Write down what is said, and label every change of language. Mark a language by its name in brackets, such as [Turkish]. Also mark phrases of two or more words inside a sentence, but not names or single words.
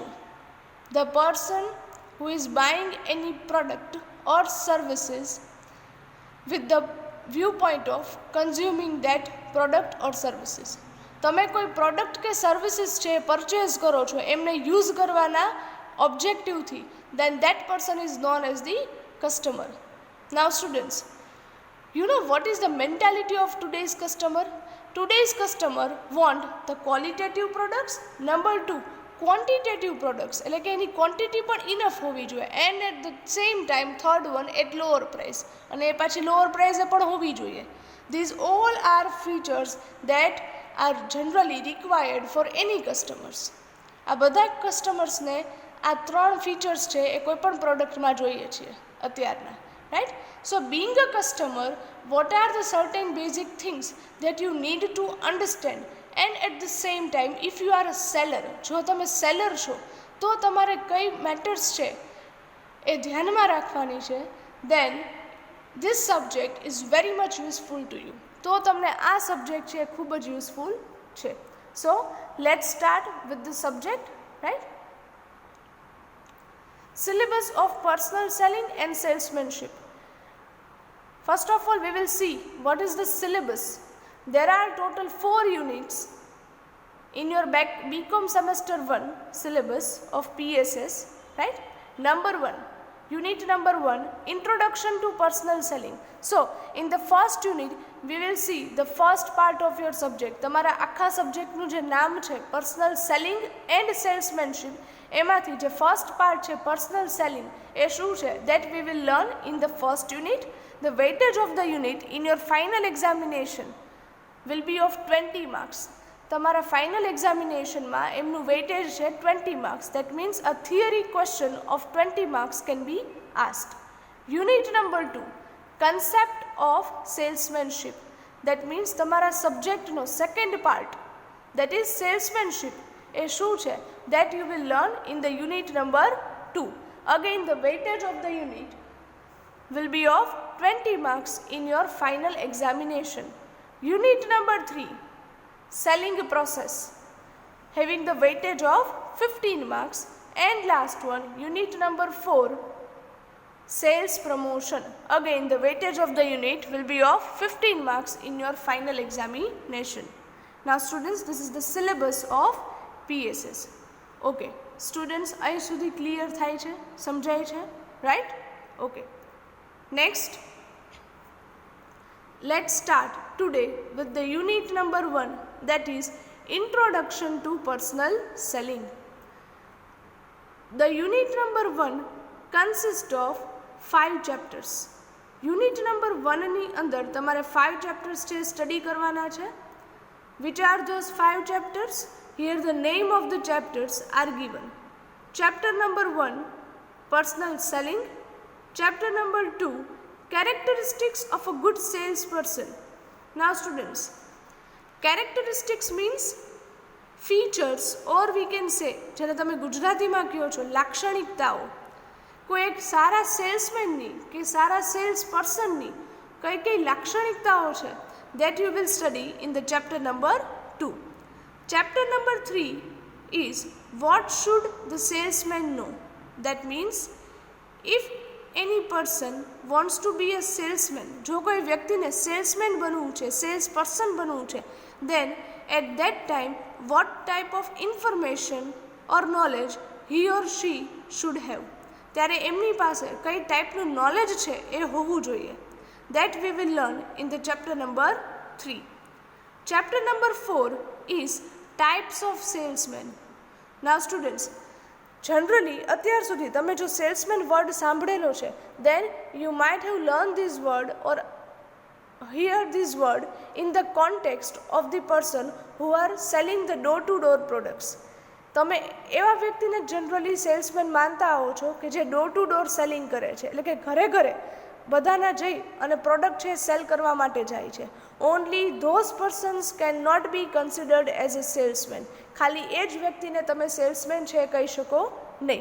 [English] The person who is buying any product or services with the view point of consuming that product or services. [Gujarati] તમે કોઈ પ્રોડક્ટ કે સર્વિસીસ છે પરચેઝ કરો છો એમને યુઝ કરવાના ઓબ્જેક્ટિવથી, [English] then that person is known as the customer. Now students, you know what is the mentality of today's customer? Today's customer want the qualitative products. Number 2, quantitative products, [Gujarati] એટલે કે એની ક્વોન્ટિટી પણ ઇનફ હોવી જોઈએ, [English] and at the same time third one at lower price, [Gujarati] અને એ પાછી લોઅર પ્રાઇસે પણ હોવી જોઈએ. [English] These all are features that are generally required for any customers. [Gujarati] આ બધા કસ્ટમર્સને આ ત્રણ ફીચર્સ છે એ કોઈ પણ પ્રોડક્ટમાં જોઈએ છીએ અત્યારના. [English] right? So being a customer, what are the certain basic things that you need to understand? And at the same time, if you are a seller, [Gujarati] જો તમે સેલર છો તો તમારે કઈ મેટર્સ છે એ ધ્યાનમાં રાખવાની છે, [English] then this subject is very much useful to you. [Gujarati] તો તમને આ સબ્જેક્ટ છે એ ખૂબ જ યુઝફુલ છે. [English] So let's start with the subject, right? Syllabus of personal selling and salesmanship. First of all, we will see what is the syllabus. There are total 4 units in your BCom semester 1 syllabus of PSS, right? Number 1, unit number 1, introduction to personal selling. So in the first unit we will see the first part of your subject. [Gujarati] તમારા આખા સબ્જેક્ટનું જે નામ છે પર્સનલ સેલિંગ એન્ડ સેલ્સમેનશિપ, એમાંથી જે [English] first part [Gujarati] છે પર્સનલ સેલિંગ એ શું છે, [English] that we will learn in the first unit. The weightage of the unit in your final examination will be of 20 marks. [Gujarati] તમારા ફાઇનલ એક્ઝામિનેશનમાં એમનું વેઇટેજ છે 20 marks. [English] That means a theory question of 20 marks can be asked. Unit number 2, concept of salesmanship. That means [Gujarati] તમારા સબ્જેક્ટનો [English] second part, that is salesmanship, [Gujarati] એ શું છે, [English] that you will learn in the unit number 2. Again, the weightage of the unit will be of 20 marks in your final examination. Unit number 3, selling process, having the weightage of 15 marks. And last one, unit number 4, sales promotion. Again, the weightage of the unit will be of 15 marks in your final examination. Now students, this is the syllabus of PSS. Okay, students, [Gujarati] અહીં સુધી ક્લિયર થાય છે, સમજાય છે, [English] right? Okay. Next, let's start today with the unit number 1, that is introduction to personal selling. The unit number 1 consists of 5 chapters. Unit number [Gujarati] 1 ની અંદર તમારે 5 chapters છે સ્ટડી કરવાના છે. [English] Which are those 5 chapters? Here the name of the chapters are given. Chapter number 1, personal selling. Chapter number 2, characteristics of a good salesperson. Now students, characteristics means features, or we can say, [Gujarati] જેને તમે ગુજરાતીમાં કહો છો લાક્ષણિકતાઓ. કોઈ એક સારા સેલ્સમેનની કે સારા સેલ્સ પર્સનની કઈ કઈ લાક્ષણિકતાઓ છે, [English] that you will study in the chapter number 2. Chapter number 3 is what should the salesman know. That means if any person wants to be a salesman, [Gujarati] જો કોઈ વ્યક્તિને સેલ્સમેન બનવું છે, સેલ્સ પર્સન બનવું છે, [English] then at that time what type of information or knowledge he or she should have. [Gujarati] ત્યારે એમની પાસે કઈ ટાઈપનું નોલેજ છે એ હોવું જોઈએ. [English] That we will learn in the chapter number 3. Chapter number 4 is types of salesmen. Now students, generally [Gujarati] અત્યાર સુધી તમે જો [English] salesman word [Gujarati] સાંભળેલો છે, [English] then you might have learned this word or hear this word in the context of the person who are selling the door to door products. [Gujarati] તમે એવા વ્યક્તિને જનરલી સેલ્સમેન માનતા આવો છો કે જે [English] door to door selling [Gujarati] કરે છે, એટલે કે ઘરે ઘરે બધાના જઈ અને પ્રોડક્ટ છે સેલ કરવા માટે જાય છે. [English] Only those persons cannot be considered as a salesman. [Gujarati] ખાલી એ જ વ્યક્તિને તમે સેલ્સમેન છે કહી શકો નહીં.